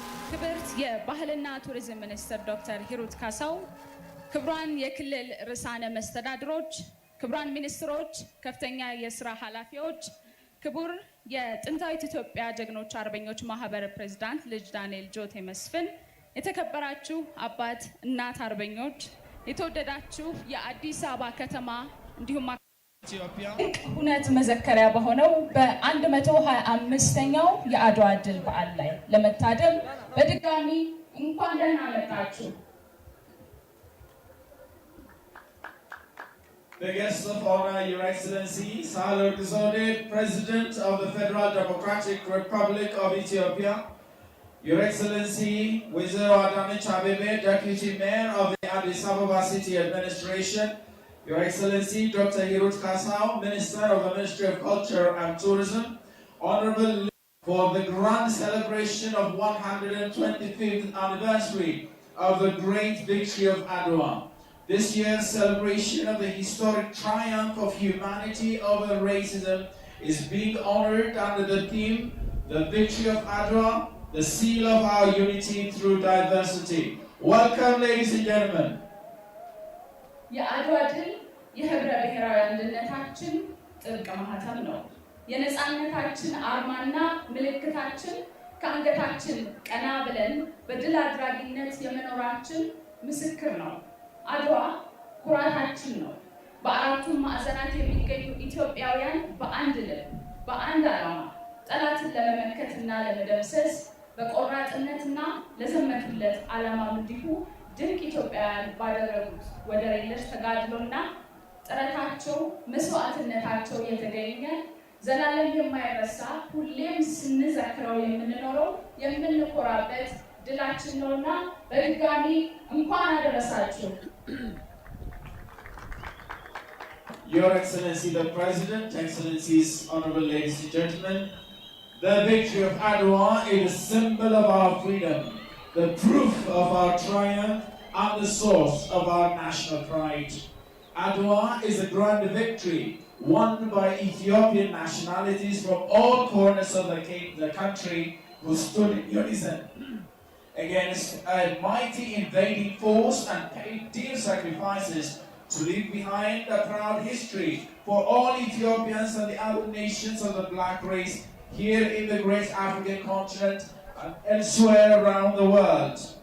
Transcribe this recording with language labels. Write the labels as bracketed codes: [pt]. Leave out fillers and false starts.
[am] ክብርት የባህልና ቱሪዝም ሚኒስትር ዶክተር ሂሩት ካሳው፣ ክቡራን የክልል ርዕሳነ መስተዳድሮች፣ ክቡራን ሚኒስትሮች፣ ከፍተኛ የስራ ኃላፊዎች፣ ክቡር የጥንታዊት ኢትዮጵያ ጀግኖች አርበኞች ማህበር ፕሬዝዳንት ልጅ ዳንኤል ጆቴ መስፍን፣ የተከበራችሁ አባት እናት አርበኞች፣ የተወደዳችሁ የአዲስ አበባ ከተማ እንዲሁም ሁነት መዘከሪያ በሆነው በ125ኛው የአድዋ ድል በዓል ላይ ለመታደም በድጋሚ እንኳን ደህና መጣችሁ። [en] The guests of honor, Your Excellency Sahle-Work Zewde, President of the Federal Democratic Republic of Ethiopia, Your Excellency Wizero Adanech Abebe, Deputy Mayor of the Addis Ababa City Administration, Your Excellency Dr. Hirut Kasau, Minister of the Ministry of Culture and Tourism, Honorable for the grand celebration of 125th anniversary of the great victory of Adwa. This year's celebration of the historic triumph of humanity over racism is being honored under the theme, The Victory of Adwa, the seal of our unity through diversity. Welcome, ladies and gentlemen. [am] የአድዋ ድል የህብረ ብሔራዊ አንድነታችን ጥብቅ ማህተም ነው። የነፃነታችን አርማና ምልክታችን፣ ከአንገታችን ቀና ብለን በድል አድራጊነት የመኖራችን ምስክር ነው። አድዋ ኩራታችን ነው። በአራቱም ማዕዘናት የሚገኙ ኢትዮጵያውያን በአንድ ልብ በአንድ ዓላማ ጠላትን ለመመከትና ለመደምሰስ በቆራጥነትና ለዘመቱለት ዓላማም እንዲሁ ድንቅ ኢትዮጵያውያን ባደረጉት ወደር የለሽ ተጋድሎና ጥረታቸው መስዋዕትነታቸው የተገኘ ዘላለም የማይረሳ ሁሌም ስንዘክረው የምንኖረው የምንኮራበት ድላችን ነውና በድጋሚ እንኳን አደረሳችሁ። [en] Your Excellency the President, Excellencies, honorable ladies and gentlemen, the victory of Adwa is a symbol of our freedom, the proof of our triumph and the source of our national pride. Adwa is a grand victory won by Ethiopian nationalities from all corners of the country who stood in unison against a mighty invading force and paid dear sacrifices to leave behind a proud history for all Ethiopians and the other nations of the black race here in the great African continent and elsewhere around the world.